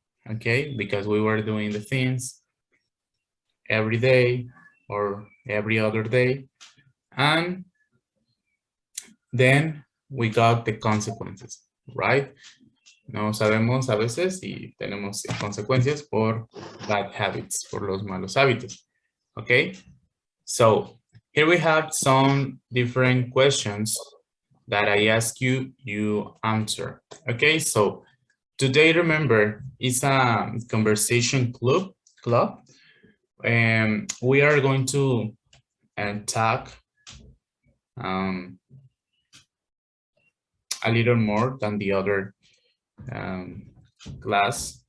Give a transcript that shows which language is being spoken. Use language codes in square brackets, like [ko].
[en] Okay, because we were doing the things every day or every other day, and then we got the consequences, right? [es] No sabemos a veces si tenemos consecuencias por bad habits, por los malos hábitos. [en] Okay, so here we have some different questions that I ask you, you answer. Okay, so today, remember, it's a conversation club, and we are going to talk a little more than the other class.